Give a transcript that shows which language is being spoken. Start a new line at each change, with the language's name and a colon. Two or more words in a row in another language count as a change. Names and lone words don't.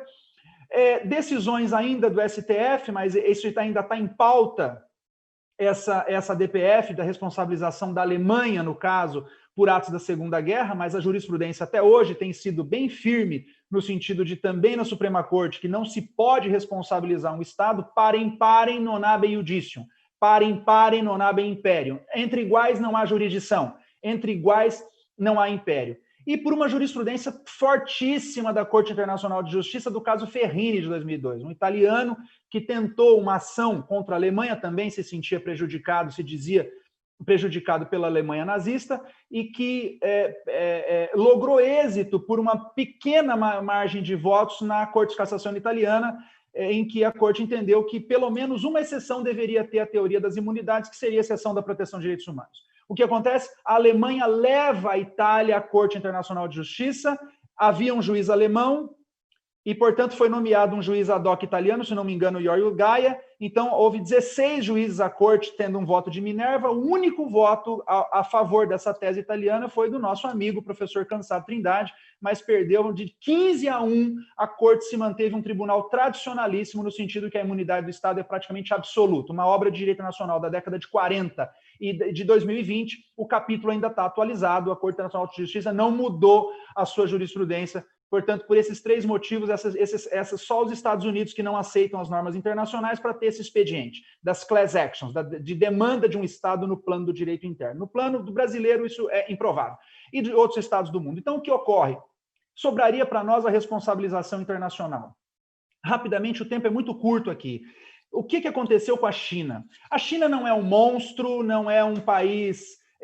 Portuguese: Decisões ainda do STF, mas isso ainda está em pauta, essa DPF, da responsabilização da Alemanha, no caso, por atos da Segunda Guerra, mas a jurisprudência até hoje tem sido bem firme no sentido de também na Suprema Corte que não se pode responsabilizar um Estado
Latin: parem non habet iudicium, parem non habet imperium.
Portuguese: Entre iguais não há jurisdição, entre iguais não há império. E por uma jurisprudência fortíssima da Corte Internacional de Justiça do caso Ferrini de 2002, um italiano que tentou uma ação contra a Alemanha, também se sentia prejudicado, se dizia prejudicado pela Alemanha nazista, e que logrou êxito por uma pequena margem de votos na Corte de Cassação italiana, em que a Corte entendeu que pelo menos uma exceção deveria ter a teoria das imunidades, que seria a exceção da proteção de direitos humanos. O que acontece? A Alemanha leva a Itália à Corte Internacional de Justiça, havia um juiz alemão, e, portanto, foi nomeado um juiz
Latin: ad hoc
Portuguese: italiano, se não me engano, Giorgio Gaia. Então, houve 16 juízes à corte tendo um voto de Minerva. O único voto a favor dessa tese italiana foi do nosso amigo, professor Cansado Trindade, mas perdeu de 15-1. A corte se manteve um tribunal tradicionalíssimo, no sentido que a imunidade do Estado é praticamente absoluta. Uma obra de direito nacional da década de 40 e de 2020, o capítulo ainda está atualizado, a Corte Internacional de Justiça não mudou a sua jurisprudência. Portanto, por esses três motivos, só os Estados Unidos que não aceitam as normas internacionais para ter esse expediente das
English: class actions,
Portuguese: de demanda de um Estado no plano do direito interno. No plano do brasileiro, isso é improvável. E de outros Estados do mundo. Então, o que ocorre? Sobraria para nós a responsabilização internacional. Rapidamente, o tempo é muito curto aqui. O que aconteceu com a China? A China não é um monstro, não é um país...